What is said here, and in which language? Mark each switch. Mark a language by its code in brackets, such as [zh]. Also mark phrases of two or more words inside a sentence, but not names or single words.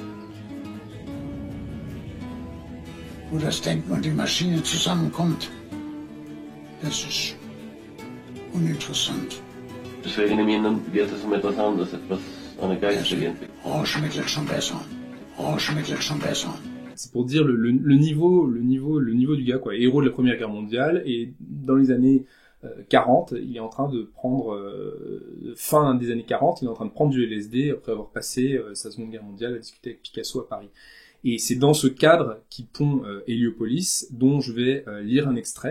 [de] Wo das Denken und die Maschine zusammenkommt, das ist uninteressant. Deswegen in Ihnen geht es um etwas anderes, eine geistige Entwicklung. Rauschmittel schon besser. [fr] c'est pour dire le niveau du gars, quoi. Héros de la Première Guerre mondiale, et dans les années 40, il est en train de prendre, fin des années 40, il est en train de prendre du LSD après avoir passé sa Seconde Guerre mondiale à discuter avec Picasso à Paris. Et c'est dans ce cadre qui pond Héliopolis, dont je vais lire un extrait.